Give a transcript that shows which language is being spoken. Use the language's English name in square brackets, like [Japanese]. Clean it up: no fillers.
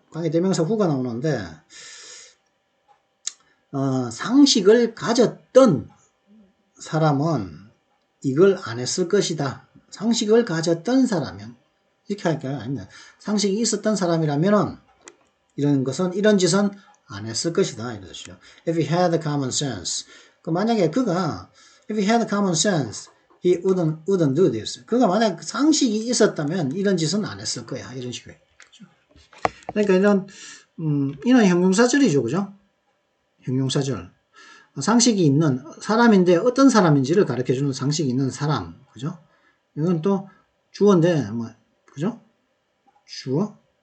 [Korean] 관계대명사 후가 나오는데, 상식을 가졌던 사람은 이걸 안 했을 것이다. 상식을 가졌던 사람은, 이렇게 할까요? 아닙니다. 상식이 있었던 사람이라면은, 이런 짓은 안 했을 것이다. 이러시죠. [English] If he had common sense. [Korean] 만약에 [English] if he had common sense, he wouldn't do this. [Korean] 그가 만약 상식이 있었다면 이런 짓은 안 했을 거야. 이런 식으로. 그러니까 이런 형용사절이죠. 그죠? 형용사절. 상식이 있는 사람인데 어떤 사람인지를 가르쳐주는 상식이 있는 사람. 그죠? 이건 또 주어인데, 그죠? 주어?